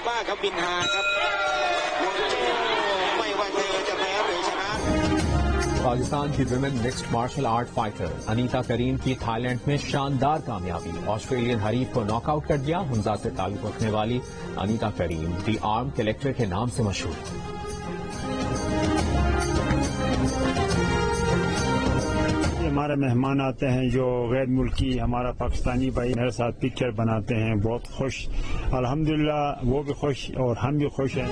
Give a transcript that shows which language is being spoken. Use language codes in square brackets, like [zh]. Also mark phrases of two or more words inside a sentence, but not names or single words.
[th] ครับบินฮาครับไม่ว่าเธอจะแพ้หรือชนะ [ur] پاکستان کی [en] women mixed martial art fighter [ur] انیتا کریم کی تھائی لینڈ میں شاندار کامیابی، آسٹریلین حریف کو ناک آؤٹ کر دیا. ہنزہ سے تعلق رکھنے والی انیتا کریم دی آرم کلیکٹر کے نام سے مشہور. ہمارے مہمان آتے ہیں جو غیر ملکی، ہمارا پاکستانی بھائی میرے ساتھ پکچر بناتے ہیں، بہت خوش، الحمدللہ وہ بھی خوش اور ہم بھی خوش ہیں.